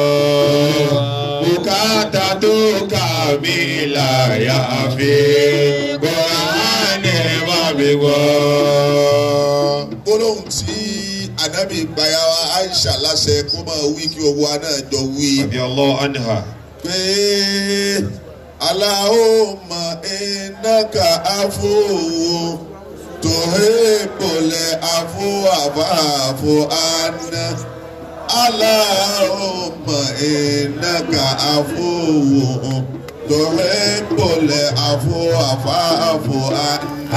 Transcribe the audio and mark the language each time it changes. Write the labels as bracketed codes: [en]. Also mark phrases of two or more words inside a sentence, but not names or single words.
[yo] Bùkátà tó kà mí láyà fi Kùránì bá mi gbọ́. Gbólóhùn tí Ànábì gbayawa Aisha láṣẹ kó máa wí kí owó náà jọ wí. [ar] رضي الله عنها. Pé اللهم إنك عفو تحب العفو فاعف عنا. اللهم إنك عفو تحب العفو فاعف عنا.